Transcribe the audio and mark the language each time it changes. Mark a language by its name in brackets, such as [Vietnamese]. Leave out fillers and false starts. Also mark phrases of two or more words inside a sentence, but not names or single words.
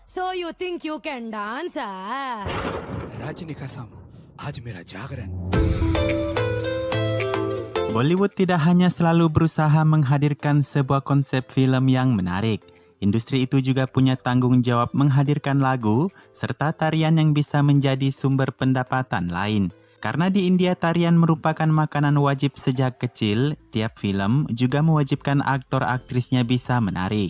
[English] So you think you can dance, ah? [Hindi] रजनी कसम आज मेरा जागरण. [Indonesian] Bollywood tidak hanya selalu berusaha menghadirkan sebuah konsep film yang menarik. Industri itu juga punya tanggung jawab menghadirkan lagu serta tarian yang bisa menjadi sumber pendapatan lain. Karena di India tarian merupakan makanan wajib sejak kecil, tiap film juga mewajibkan aktor-aktrisnya bisa menari.